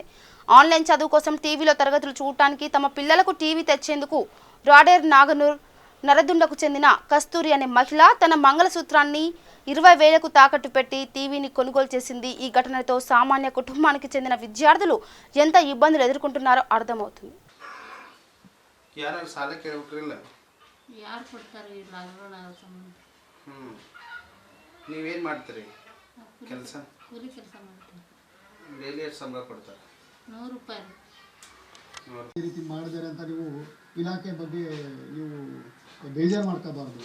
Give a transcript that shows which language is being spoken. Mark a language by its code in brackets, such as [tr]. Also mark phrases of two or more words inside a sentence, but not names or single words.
[te] ఆన్లైన్ చదువు కోసం టీవీలో తరగతులు చూడటానికి తమ పిల్లలకు టీవీ తెచ్చేందుకు రాడేర్ నాగనూర్ నరదుండకు చెందిన కస్తూరి అనే మహిళ తన మంగళసూత్రాన్ని 20,000కు తాకట్టు పెట్టి టీవీని కొనుగోలు చేసింది. ఈ ఘటనతో సామాన్య కుటుంబానికి చెందిన విద్యార్థులు ఎంత ఇబ్బందులు ఎదుర్కొంటున్నారో అర్థమవుతుంది. [kn] ನೀವೇನು ಮಾಡ್ತೀರಿ ಕೆಲಸ? ಕೂಲಿ ಕೆಲಸ ಮಾಡ್ತೀನಿ. ಡೈಲಿ ಎಷ್ಟು ಸಂಬಳ ಕೊಡ್ತಾರೆ? 100 ರೂಪಾಯಿ. ಈ ರೀತಿ ಮಾಡಿದರೆ ಅಂತ ನೀವು ಇಲಾಖೆ ಬಗ್ಗೆ ನೀವು ಬೇಜಾರು ಮಾಡ್ಕೋಬಾರ್ದು.